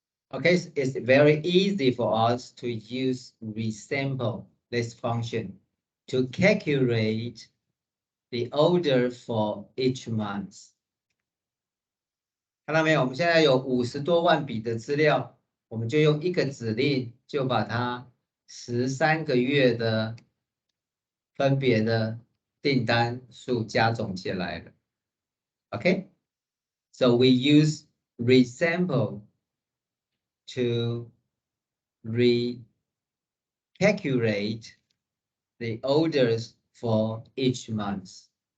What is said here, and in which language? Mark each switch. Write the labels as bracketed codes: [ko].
[en] Okay, it's very easy for us to use resample this function to calculate the order for each month. [zh] 看到没有？我们现在有50多万笔的资料，我们就用一个指令就把它13个月的分别的订单数加总起来了。 [en] Okay, so we use resample to recalculate the orders for each month.